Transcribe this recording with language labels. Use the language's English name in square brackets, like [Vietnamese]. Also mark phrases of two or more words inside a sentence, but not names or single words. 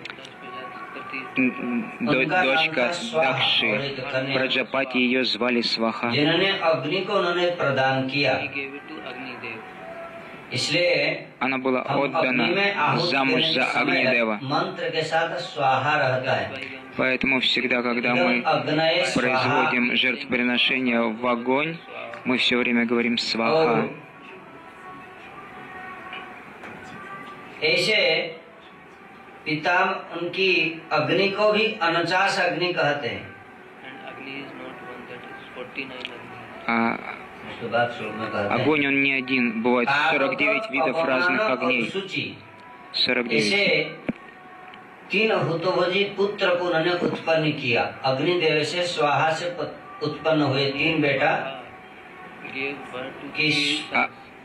[Russian] дочка Дакши, Праджапати, ее звали Сваха. [Hindi] जिन्होंने अग्नि को उन्होंने प्रदान किया, इसलिए [Russian] она была отдана замуж за Агнидева. [Hindi] मंत्र के साथ स्वाहा रहता है. [Russian] Поэтому всегда, когда мы производим жертвоприношение в огонь, мы все время говорим Сваха. [Hindi] ऐसे पिता उनकी अग्नि को भी 49 अग्नि कहते हैं. [Russian] Огонь, он не один, бывает 49 видов разных огней. 49. [Hindi] 3 हुतभोजी पुत्र को उन्होंने उत्पन्न किया. अग्निदेव से स्वाहा से उत्पन्न हुए 3 बेटा.